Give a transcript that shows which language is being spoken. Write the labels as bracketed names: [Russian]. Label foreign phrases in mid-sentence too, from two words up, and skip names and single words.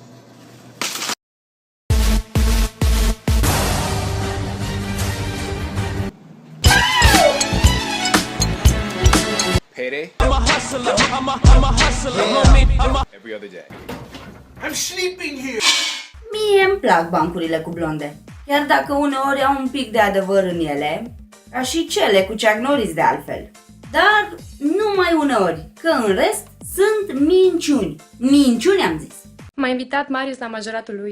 [English] Payday? I'm a hustler, homie. Every other day. I'm sleeping here. [Romanian] Mie îmi plac bancurile cu blonde, chiar dacă uneori au un pic de adevăr în ele, ca și cele cu Chuck Norris de altfel. Dar numai uneori, că în rest sunt minciuni. Minciuni am zis. M-a invitat Marius la majoratul lui.